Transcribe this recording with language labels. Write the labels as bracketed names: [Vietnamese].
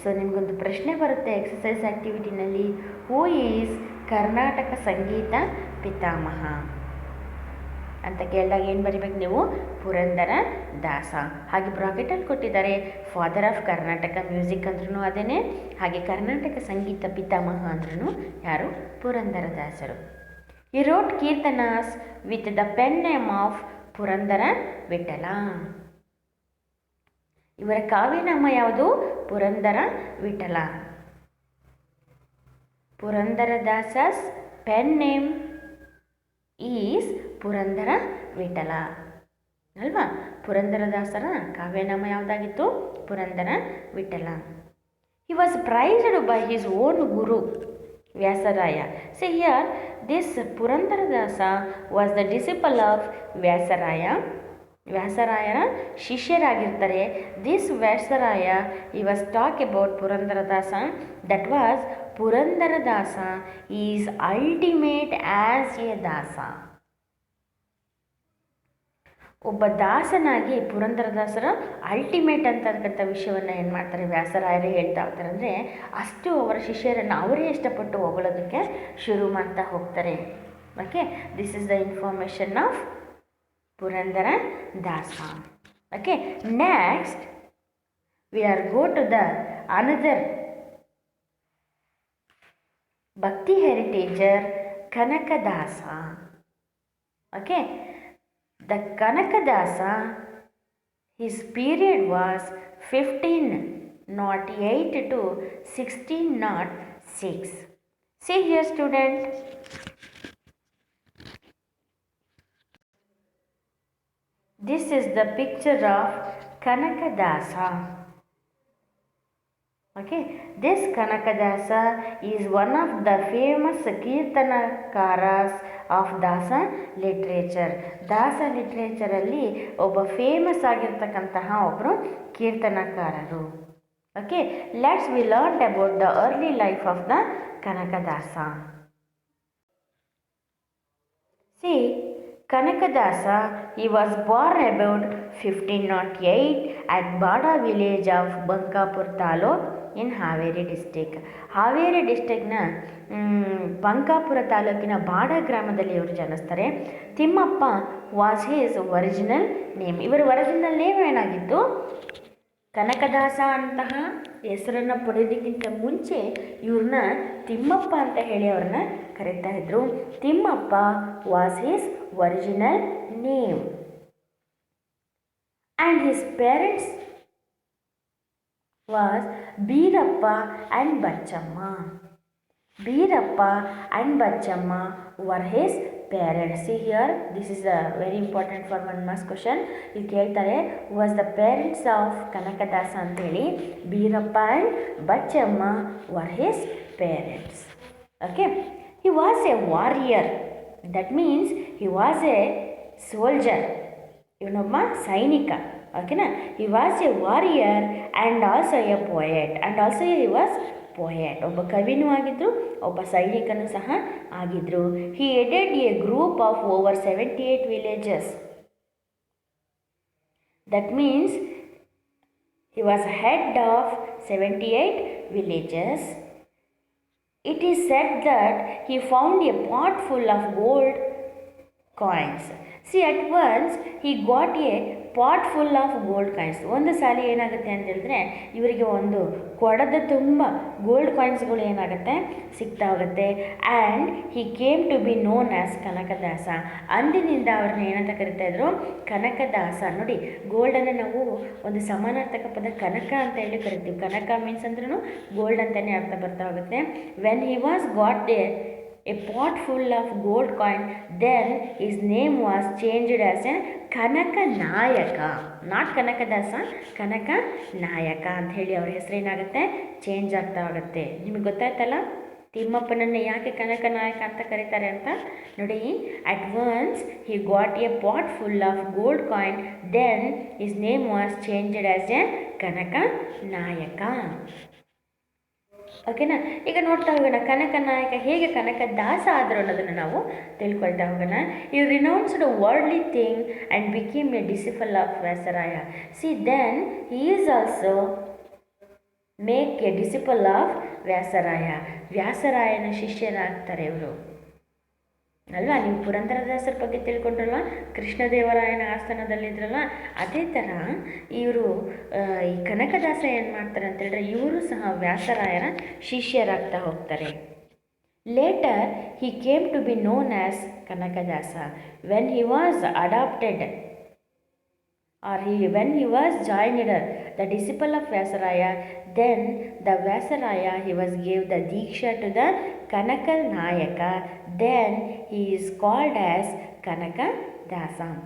[Kannada] So ನಿಮಗೊಂದು ಪ್ರಶ್ನೆ ಬರುತ್ತೆ ಎಕ್ಸಸೈಸ್ ಆ್ಯಕ್ಟಿವಿಟಿನಲ್ಲಿ, [English] who is [Kannada] ಕರ್ನಾಟಕ ಸಂಗೀತ ಪಿತಾಮಹ ಅಂತ ಕೇಳಿದಾಗ ಏನು ಬರಿಬೇಕು ನೀವು, ಪುರಂದರ ದಾಸ. ಹಾಗೆ ಬ್ರಾಕೆಟಲ್ಲಿ ಕೊಟ್ಟಿದ್ದಾರೆ [English] father of Karnataka music [Kannada] ಅಂದ್ರೂ ಅದೇನೆ, ಹಾಗೆ ಕರ್ನಾಟಕ ಸಂಗೀತ ಪಿತಾಮಹ ಅಂದ್ರೂ ಯಾರು, ಪುರಂದರ ದಾಸರು. [English] He wrote Kirtanas with the pen name of Purandara Vittala. [Kannada] ಇವರ ಕಾವ್ಯನಾಮ ಯಾವುದು, Purandara Vittala. [English] Purandaradasa's pen name is Purandara Vittala [Kannada] ಅಲ್ವಾ. ಪುರಂದರದಾಸರ ಕಾವ್ಯನಾಮ ಯಾವುದಾಗಿತ್ತು? Purandara Vittala. [English] He was prized by his own guru Vyasaraya. See here, this Purandaradasa was the disciple of Vyasaraya. [Kannada] ವ್ಯಾಸರಾಯರ ಶಿಷ್ಯರಾಗಿರ್ತಾರೆ. [English] This Vyasaraya he was talk about Purandaradasa, that was Purandaradasa is ultimate as a dasa. [Kannada] ಒಬ್ಬ ದಾಸನಾಗಿ ಪುರಂದರದಾಸರ ultimate ಅಂತಕ್ಕಂಥ ವಿಷಯವನ್ನು ಏನು ಮಾಡ್ತಾರೆ ವ್ಯಾಸರಾಯರೇ ಹೇಳ್ತಾ ಹೋಗ್ತಾರೆ. ಅಂದರೆ ಅಷ್ಟು ಅವರ ಶಿಷ್ಯರನ್ನು ಅವರೇ ಇಷ್ಟಪಟ್ಟು ಹೊಗಳೋದಕ್ಕೆ ಶುರು ಮಾಡ್ತಾ ಹೋಗ್ತಾರೆ. [English] Okay, this is the information of Purandara Dasa. Okay, next we are go to the another bhakti ಹೆರಿಟೇಜರ್ Kanakadasa. Okay, the Kanakadasa, his period was 1508 to 1606. See here student, this is the picture of Kanakadasa. Okay, this Kanakadasa is one of the famous Kirtanakaras of Dasa literature. [Kannada] ದಾಸ ಲಿಟ್ರೇಚರಲ್ಲಿ ಒಬ್ಬ famous ಆಗಿರ್ತಕ್ಕಂತಹ ಒಬ್ಬರು ಕೀರ್ತನಕಾರರು. [English] Okay, let's we learn about the early life of the Kanakadasa. See, Kanakadasa, he was born about 1508 at Bada village of Bankapur Taluk in Haveri district. [Kannada] Haveri ಡಿಸ್ಟ್ರಿಕ್ಟ್ನ Bankapura ತಾಲೂಕಿನ ಬಾಡ ಗ್ರಾಮದಲ್ಲಿ ಇವರು ಜನಿಸ್ತಾರೆ. [English] Thimmappa was his original name. [Kannada] ಇವರ original name ಏನಾಗಿತ್ತು? ಕನಕದಾಸ ಅಂತಹ ಹೆಸರನ್ನು ಪಡೆಯೋದಕ್ಕಿಂತ ಮುಂಚೆ ಇವ್ರನ್ನ ತಿಮ್ಮಪ್ಪ ಅಂತ ಹೇಳಿ ಅವ್ರನ್ನ ಕರೀತಾ ಇದ್ರು. [English] Thimmappa was his original name and his parents was Beerappa and Bachamma. Beerappa and Bachamma were his parents. See here, this is a very important for 1 marks question. [Kannada] ಇಲ್ಲಿ ಕೇಳ್ತಾರೆ [English] was the parents of Kanakadasa [Kannada] ಅಂತೇಳಿ. [English] Beerappa and Bachamma were his parents. Okay, he was a warrior, that means he was a soldier. [Kannada] ಇವನೊಬ್ಬ ಸೈನಿಕ. ಓಕೆನಾ, [English] he was a warrior and also a poet, and also he was poet. [Kannada] ಒಬ್ಬ ಕವಿನೂ ಆಗಿದ್ರು, ಒಬ್ಬ ಸೈನಿಕನೂ ಸಹ ಆಗಿದ್ರು. [English] he headed a group of over 78 villages. that means he was head of 78 villages. It is said that he found a pot full of gold coins. See, at once he got a pot full of gold coins. [Kannada] ಒಂದು ಸಾಲ ಏನಾಗುತ್ತೆ ಅಂತ ಹೇಳಿದ್ರೆ ಇವರಿಗೆ ಒಂದು ಕೊಡದ ತುಂಬ gold ಕಾಯಿನ್ಸ್ಗಳು ಏನಾಗುತ್ತೆ ಸಿಗ್ತಾ ಹೋಗುತ್ತೆ. [English] And he came to be known as Kanakadasa. [Kannada] ಅಂದಿನಿಂದ ಅವ್ರನ್ನ ಏನಂತ ಕರಿತಾ ಇದ್ರು? [English] Kanakadasa. [Kannada] ನೋಡಿ, ಗೋಲ್ಡನ್ನು ನಾವು ಒಂದು ಸಮಾನಾರ್ಥಕ ಪದ ಕನಕ ಅಂತ ಹೇಳಿ ಕರಿತೀವಿ. ಕನಕ ಮೀನ್ಸ್ ಅಂದ್ರೂ ಗೋಲ್ಡ್ ಅಂತಲೇ ಅರ್ಥ ಬರ್ತಾ ಹೋಗುತ್ತೆ. [English] When he was got a pot full of gold coin, then his name was changed as a Kanaka Nayaka. [Kannada] Not Kanakadasa, Kanaka Nayaka ಅಂತ ಹೇಳಿ ಅವ್ರ ಹೆಸರೇನಾಗುತ್ತೆ ಚೇಂಜ್ ಆಗ್ತಾ ಹೋಗುತ್ತೆ. ನಿಮಗೆ ಗೊತ್ತಾಯ್ತಲ್ಲ ತಿಮ್ಮಪ್ಪನನ್ನು ಯಾಕೆ ಕನಕ ನಾಯಕ ಅಂತ ಕರೀತಾರೆ ಅಂತ? [English] ನೋಡಿ, at once he got a pot full of gold coin, then his name was changed as a Kanaka Nayaka. [Kannada] ಓಕೆನಾ, ಈಗ ನೋಡ್ತಾ ಹೋಗೋಣ ಕನಕ ನಾಯಕ ಹೇಗೆ ಕನಕದಾಸ ಆದರು ಅನ್ನೋದನ್ನು ನಾವು ತಿಳ್ಕೊಳ್ತಾ ಹೋಗೋಣ. [English] You renounced worldly thing and became a disciple of Vyasaraya. See, then he is also make a disciple of Vyasaraya. [Kannada] ವ್ಯಾಸರಾಯನ ಶಿಷ್ಯರಾಗ್ತಾರೆ ಇವರು ಅಲ್ವಾ. ನೀವು ಪುರಂದರದಾಸರ ಬಗ್ಗೆ ತಿಳ್ಕೊಂಡ್ರಲ್ವ, ಕೃಷ್ಣದೇವರಾಯನ ಆಸ್ಥಾನದಲ್ಲಿದ್ರಲ್ಲ, ಅದೇ ಥರ ಇವರು ಈ ಕನಕದಾಸ ಏನು ಮಾಡ್ತಾರೆ ಅಂತ ಹೇಳಿದ್ರೆ ಇವರು ಸಹ ವ್ಯಾಸರಾಯರ ಶಿಷ್ಯರಾಗ್ತಾ ಹೋಗ್ತಾರೆ. [English] Later he came to be known as Kanakadasa when he was adopted when he was joined the disciple of Vyasaraya, then the Vyasaraya he was gave the Diksha to the Kanaka Nayaka, then he is called as Kanakadasa.